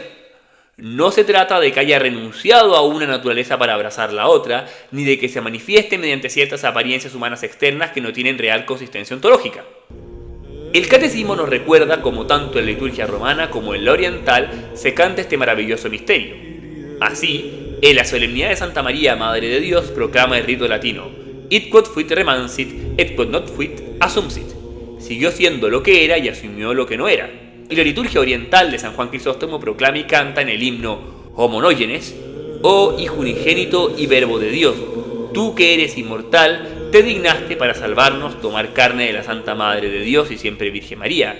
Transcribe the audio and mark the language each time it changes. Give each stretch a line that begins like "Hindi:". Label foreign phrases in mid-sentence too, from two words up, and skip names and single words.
Spanish: No se trata de que haya renunciado a una naturaleza para abrazar la otra, ni de que se manifieste mediante ciertas apariencias humanas externas que no tienen real consistencia ontológica. El catecismo nos recuerda cómo tanto en la liturgia romana como en la oriental se canta este maravilloso misterio. Así, en la solemnidad de Santa María, Madre de Dios, proclama el rito latino:
Latin: Id quod fuit remansit, et quod not fuit assumpsit.
Spanish: Siguió siendo lo que era y asumió lo que no era. Y la liturgia oriental de San Juan Crisóstomo proclama y canta en el himno Homonógenes: Oh Hijo unigénito y Verbo de Dios, tú que eres inmortal, te dignaste para salvarnos tomar carne de la Santa Madre de Dios y siempre Virgen María.